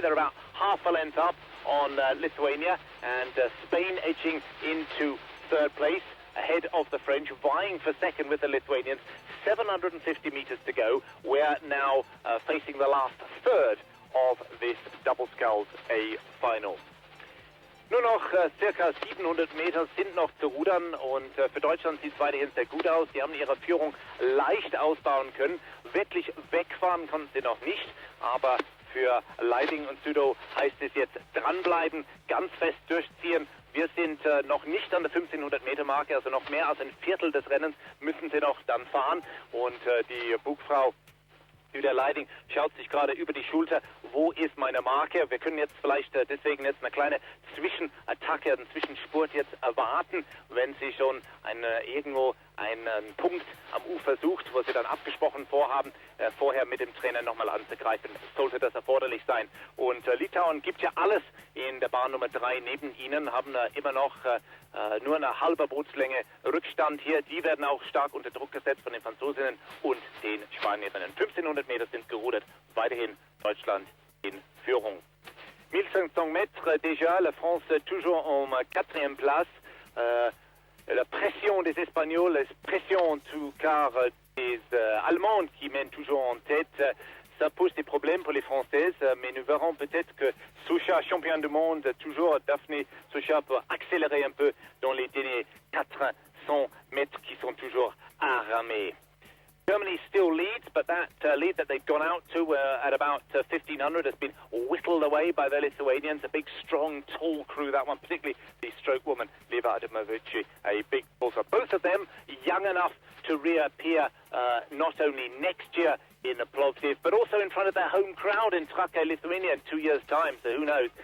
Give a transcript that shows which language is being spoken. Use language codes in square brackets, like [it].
[en] They're about half a length up on Lithuania, and Spain edging into third place, ahead of the French, vying for second with the Lithuanians. 750 meters to go. We're now facing the last third of this double sculls A final. [de] Nur noch circa 700 Meter sind noch zu rudern und für Deutschland sieht es weiterhin sehr gut aus. Die haben ihre Führung leicht ausbauen können. Wirklich wegfahren konnten sie noch nicht, aber für Leiding und Südow heißt es jetzt dranbleiben, ganz fest durchziehen. Wir sind noch nicht an der 1500 Meter Marke, also noch mehr als ein Viertel des Rennens müssen sie noch dann fahren. Und die Bugfrau Julia Leiding schaut sich gerade über die Schulter, wo ist meine Marke? Wir können jetzt vielleicht deswegen jetzt eine kleine Zwischenattacke, einen Zwischenspurt jetzt erwarten, wenn sie schon irgendwo einen Punkt am Ufer sucht, wo sie dann abgesprochen vorhaben, vorher mit dem Trainer nochmal anzugreifen. Sollte das erforderlich sein. Und Litauen gibt ja alles in der Bahn Nummer 3 neben ihnen, haben immer noch nur eine halbe Bootslänge Rückstand hier. Die werden auch stark unter Druck gesetzt von den Franzosinnen und den Spanierinnen. 1500 Meter sind gerudert, weiterhin Deutschland in Führung. [fr] 1500 mètres déjà, la France toujours en 4e place. La pression des Espagnols, la pression en tout cas des Allemandes qui mènent toujours en tête, ça pose des problèmes pour les Françaises, mais nous verrons peut-être que Soucha, champion du monde, toujours Daphné Soucha peut accélérer un peu dans les derniers 400 mètres qui sont toujours à ramer. [en] Germany still leads, but that lead that they've gone out to at about 1500 has been whittled away by the Lithuanians. A big, strong, tall crew, that one, particularly the stroke woman, Liva Adamovici, a big also. Both of them young enough to reappear not only next year in Plovdiv, but also in front of their home crowd in Trakai, Lithuania in 2 years' time, so who knows.